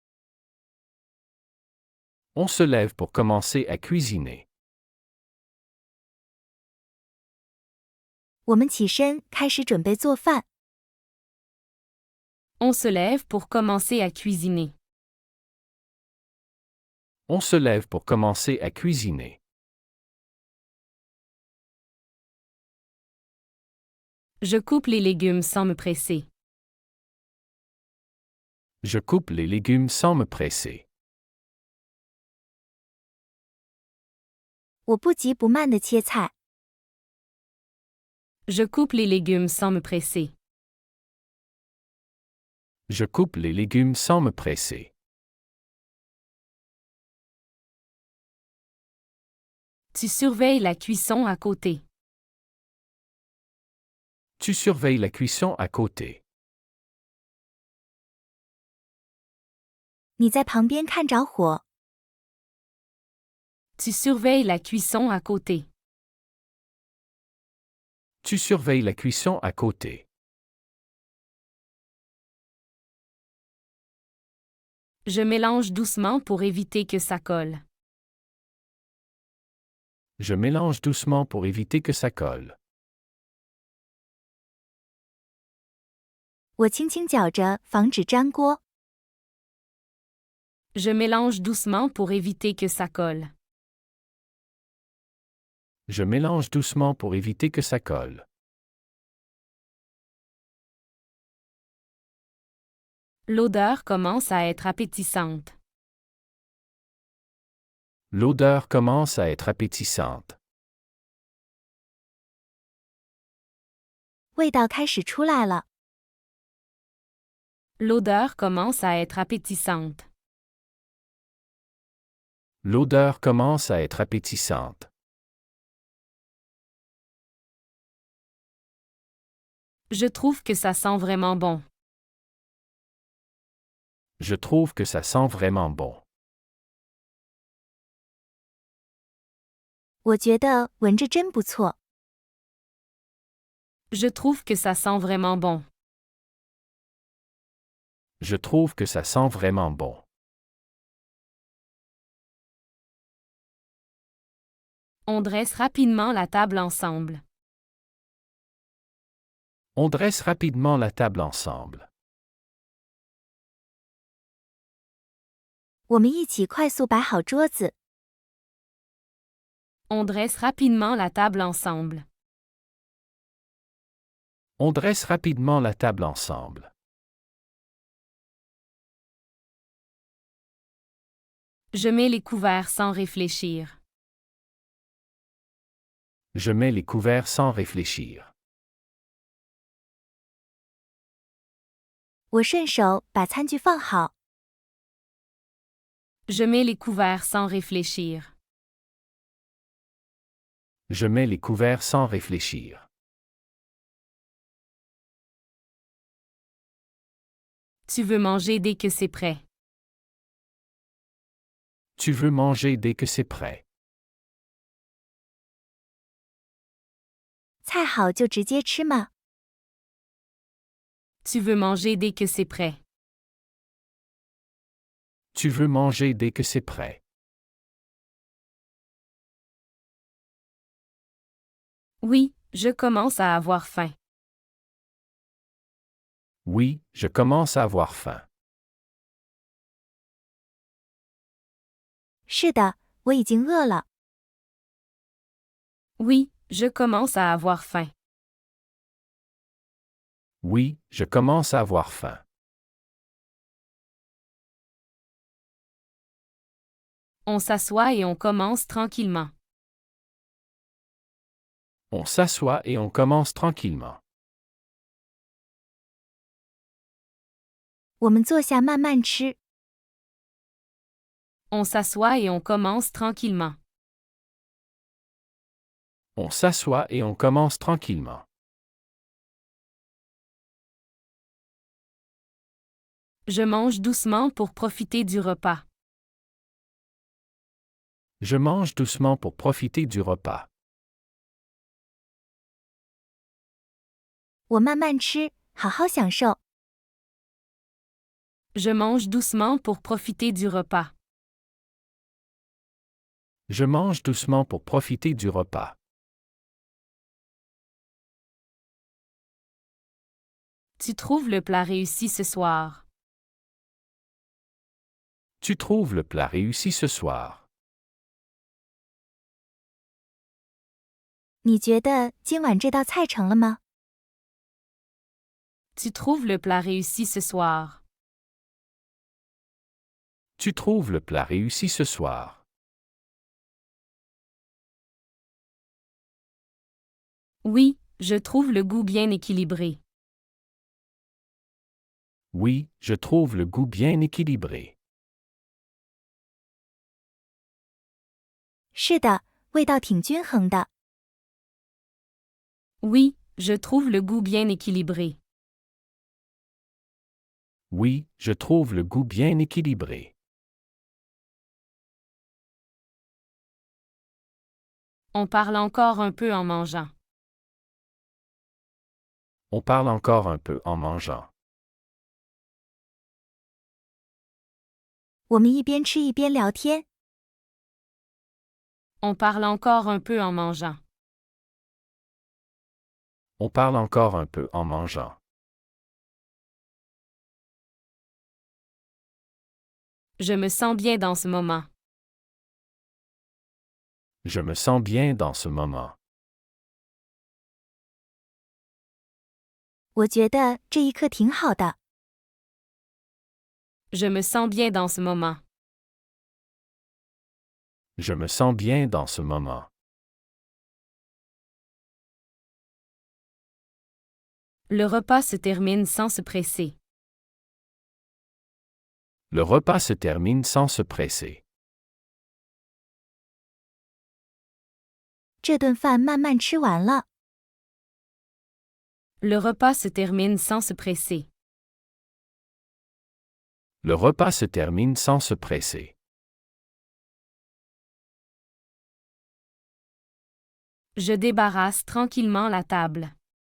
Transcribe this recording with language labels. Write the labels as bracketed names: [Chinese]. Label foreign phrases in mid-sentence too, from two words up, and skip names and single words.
[French] On se lève pour commencer à cuisiner. [Chinese] 我们起身开始准备做饭。 [French] On se lève pour commencer à cuisiner. On se lève pour commencer à cuisiner. Je coupe les légumes sans me presser. Je coupe les légumes sans me presser. [Chinese] 我不急不慢地切菜。 [French] Je coupe les légumes sans me presser. Je coupe les légumes sans me presser. Tu surveilles la cuisson à côté. Tu surveilles la cuisson à côté. [Chinese] 你在旁边看着火。 [French] Tu surveilles la cuisson à côté. Tu surveilles la cuisson à côté. Je mélange doucement pour éviter que ça colle. Je mélange doucement pour éviter que ça colle. [Chinese] 我轻轻搅着，防止粘锅。 [French] Je mélange doucement pour éviter que ça colle. Je mélange doucement pour éviter que ça colle. L'odeur commence à être appétissante. L'odeur commence à être appétissante. [Chinese] 味道开始出来了。 [French] L'odeur commence à être appétissante. L'odeur commence à être appétissante. Je trouve que ça sent vraiment bon. Je trouve que ça sent vraiment bon. [Chinese] 我觉得闻着真不错。 [French] Je trouve que ça sent vraiment bon. Je trouve que ça sent vraiment bon. On dresse rapidement la table ensemble. On dresse rapidement la table ensemble. [Chinese] 我们一起快速摆好桌子。 [French] On dresse rapidement la table ensemble. On dresse rapidement la table ensemble. Je mets les couverts sans réfléchir. Je mets les couverts sans réfléchir. [Chinese] 我顺手把餐具放好。 [French] Je mets les couverts sans réfléchir. Je mets les couverts sans réfléchir. Tu veux manger dès que c'est prêt. Tu veux manger dès que c'est prêt. [Chinese] 菜好就直接吃吗？ [French] Tu veux manger dès que c'est prêt. Tu veux manger dès que c'est prêt. Oui, je commence à avoir faim. Oui, je commence à avoir faim. [Chinese] 是的，我已经饿了。 [French] Oui, je commence à avoir faim. Oui, je commence à avoir faim. On s'assoit et on commence tranquillement. On s'assoit et on commence tranquillement. [Chinese] 我们坐下慢慢吃。 [French] On s'assoit et on commence tranquillement. On s'assoit et on commence tranquillement. Je mange doucement pour profiter du repas. Je mange doucement pour profiter du repas. [Chinese] 我慢慢吃，好好享受。 [French] Je mange doucement pour profiter du repas. Je mange doucement pour profiter du repas. Tu trouves le plat réussi ce soir. Tu trouves le plat réussi ce soir. [Chinese] 你觉得今晚这道菜成了吗？ [French] Tu trouves le plat réussi ce soir. Tu trouves le plat réussi ce soir. Oui, je trouve le goût bien équilibré. Oui, je trouve le goût bien équilibré. [Chinese] 是的，味道挺均衡的。 [French] Oui, je trouve le goût bien équilibré. Oui, je trouve le goût bien équilibré. On parle encore un peu en mangeant. On parle encore un peu en mangeant. [Chinese] 我们一边吃一边聊天。 [French] On parle encore un peu en mangeant. On parle encore un peu en mangeant. Je me sens bien dans ce moment. Je me sens bien dans ce moment. [Chinese] 我觉得这一刻挺好的。 [French] Je me sens bien dans ce moment. Je me sens bien dans ce moment. Le repas se termine sans se presser. Le repas se termine sans se presser. [Chinese] 这顿饭慢慢吃完了。 [French] Le repas se termine sans se presser. Le repas se termine sans se presser. Je débarrasse tranquillement la table.